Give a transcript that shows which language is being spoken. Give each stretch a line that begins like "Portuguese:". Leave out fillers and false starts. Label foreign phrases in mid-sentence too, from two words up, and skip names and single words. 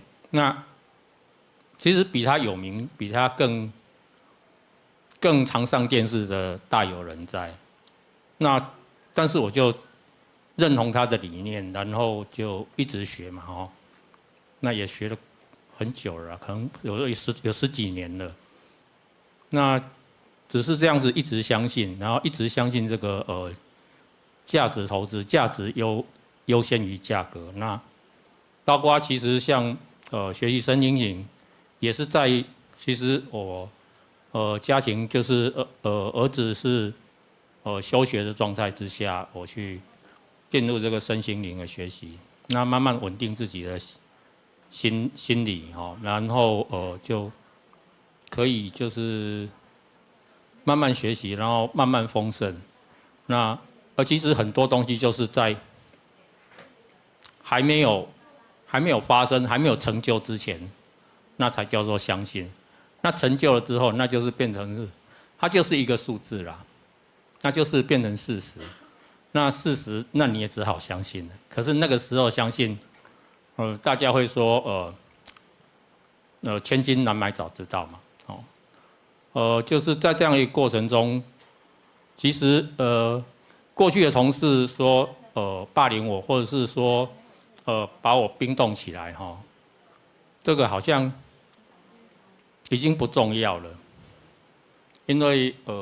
Chinese: 那其實比他有名，比他更常上電視的大有人在。那但是我就認同他的理念，然後就一直學嘛，那也學了很久了，可能有十幾年了。那只是這樣子一直相信，然後一直相信這個價值投資，價值優先於價格。那包括其實像學習身心靈，也是在其實我家庭就是兒子是休學的狀態之下，我去進入這個身心靈的學習，那慢慢穩定自己的心理然後就可以就是慢慢學習，然後慢慢豐盛。那其實很多東西就是在還沒有發生、還沒有成就之前，那才叫做相信。那成就了之後，那就是變成是，它就是一個數字啦，那就是變成事實。那事實，那你也只好相信了。可是那個時候相信，大家會說，千金難買早知道嘛，就是在這樣一個過程中，其實過去的同事說霸凌我，或者是說把我冰凍起來這個好像已經不重要了，因為